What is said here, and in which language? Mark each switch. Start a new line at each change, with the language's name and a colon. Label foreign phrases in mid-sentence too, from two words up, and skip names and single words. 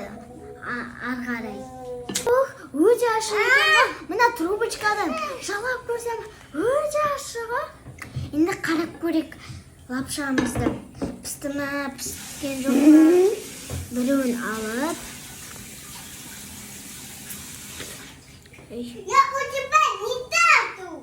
Kazakh: Ары қарай. Өте ашы екен. Мына трубочкадан жалап көрсем, өте ашы ғой. Енді қарап көрек лапшамызды. Пісті ма, піскен жоқ па. Біреуін алып.
Russian: Я у тебя не тату.